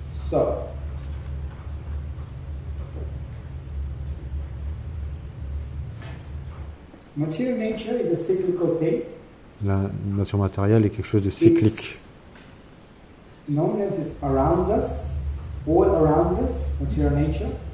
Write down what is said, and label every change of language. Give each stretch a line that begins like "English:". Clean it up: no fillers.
English: So, material nature is a cyclical thing.
French: La nature matérielle est quelque chose de cyclique.
English: Known as is around us, all around us, material nature.